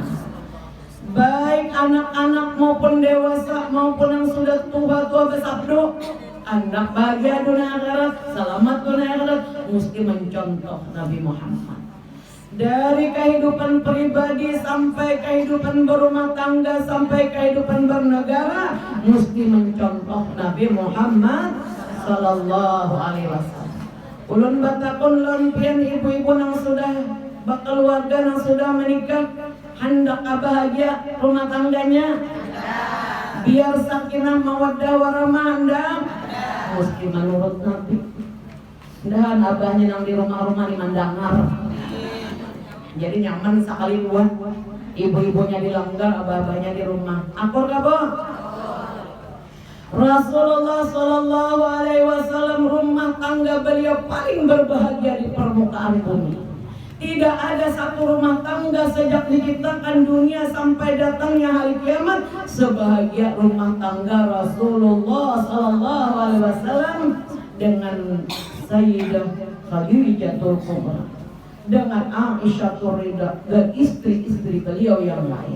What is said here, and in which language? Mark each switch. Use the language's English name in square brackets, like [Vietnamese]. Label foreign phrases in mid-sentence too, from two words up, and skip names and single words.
[Indonesian] Baik anak-anak maupun dewasa maupun yang sudah tua-tua bersabdu, anak bahagia dunia akhirat, selamat dunia akhirat, mesti mencontoh Nabi Muhammad. Dari kehidupan pribadi sampai kehidupan berumah tangga sampai kehidupan bernegara, mesti mencontoh Nabi Muhammad [Arabic] Sallallahu Alaihi Wasallam. [Banjar] Ulun batakun lampian ibu-ibu yang sudah berkeluarga, yang sudah menikah, hendak bahagia rumah tangganya, biar [Arabic] sakinah mawaddah warahmah, [Banjar] hendak mesti menurut Nabi. Dan abahnya yang di rumah-rumah di Mandangar, jadi nyaman sekali buat ibu-ibunya di langgar, abah-abahnya di rumah. [Indonesian] Akur gak boh? Rasulullah [Arabic] Sallallahu Alaihi Wasallam [Indonesian] rumah tangga beliau paling berbahagia di permukaan bumi. Tidak ada satu rumah tangga sejak diciptakan dunia sampai datangnya hari kiamat sebahagia rumah tangga Rasulullah [Arabic] Sallallahu Alaihi Wasallam [Indonesian] dengan Sayyidah Khadijatul Kubra, dengan Aisyah Ridha dan istri-istri beliau yang lain.